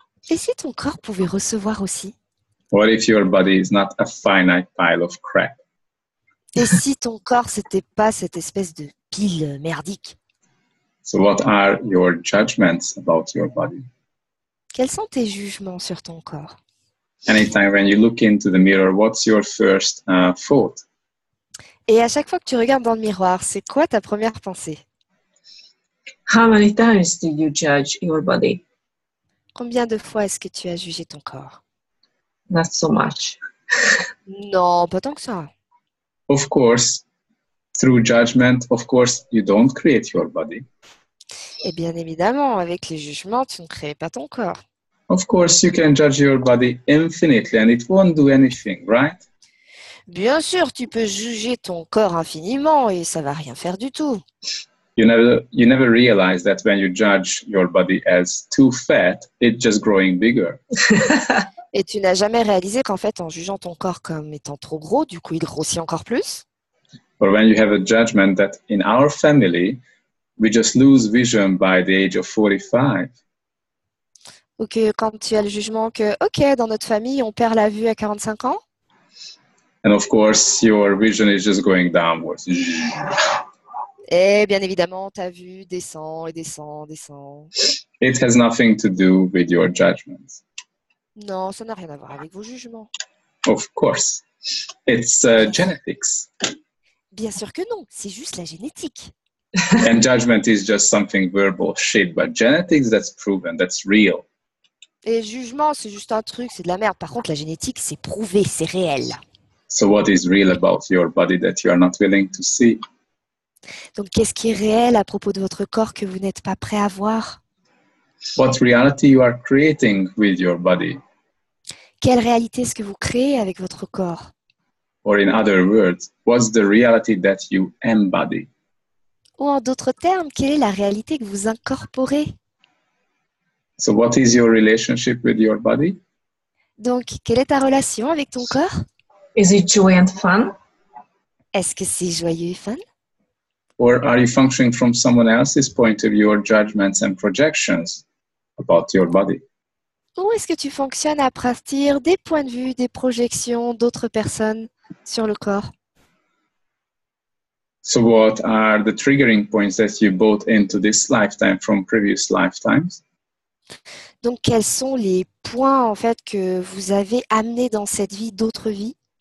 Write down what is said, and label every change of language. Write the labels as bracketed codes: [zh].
[fr] Et si ton corps pouvait recevoir aussi? [en] What if your body is not a finite pile of crap? [fr] Et si ton corps, c'était pas cette espèce de pile merdique? [en] So what are your judgments about your body? [fr] Quels sont tes jugements sur ton corps? [en] Anytime when you look into the mirror, what's your first thought? [fr] Et à chaque fois que tu regardes dans le miroir, c'est quoi ta première pensée? [en] How many times did you judge your body? [fr] Combien de fois est-ce que tu as jugé ton corps? [en] Not so much. [fr] Non, pas tant que ça. [en] Of course, through judgment, of course, you don't create your body. [fr] Et bien évidemment, avec les jugements, tu ne crées pas ton corps. [en] Of course, you can judge your body infinitely and it won't do anything, right? [fr] Bien sûr, tu peux juger ton corps infiniment et ça va rien faire du tout. [en] You never realize that when you judge your body as too fat, it's just growing bigger. [fr] Et tu n'as jamais réalisé qu'en fait, en jugeant ton corps comme étant trop gros, du coup, il grossit encore plus. [en] Or when you have a judgment that in our family, we just lose vision by the age of 45. [fr] Ou que quand tu as le jugement que, ok, dans notre famille, on perd la vue à 45 ans. [en] And of course, your vision is just going downwards. [fr] Et bien évidemment, ta vue descend et descend, descend. [en] It has nothing to do with your judgments. [fr] Non, ça n'a rien à voir avec vos jugements. [en] Of course. It's genetics. [fr] Bien sûr que non, c'est juste la génétique. [en] And judgment is just something verbal shit. But genetics, that's proven, that's real. [fr] Et jugement, c'est juste un truc, c'est de la merde. Par contre, la génétique, c'est prouvé, c'est réel. [en] So what is real about your body that you are not willing to see? [fr] Donc, qu'est-ce qui est réel à propos de votre corps que vous n'êtes pas prêt à voir? [en] What reality you are creating with your body? [fr] Quelle réalité est-ce que vous créez avec votre corps? [en] Or in other words, what's the reality that you embody? [fr] Ou en d'autres termes, quelle est la réalité que vous incorporez? [en] So what is your relationship with your body? [fr] Donc, quelle est ta relation avec ton corps? [en] Is it joy and fun? [fr] Est-ce que c'est joyeux et fun? [en] Or are you functioning from someone else's point of view or judgments and projections about your body? [fr] Ou est-ce que tu fonctionnes à partir des points de vue, des projections d'autres personnes sur le corps? [en] So what are the triggering points that you brought into this lifetime from previous lifetimes? [fr] Donc, quels sont les points en fait que vous avez amenés dans cette vie d'autres vies?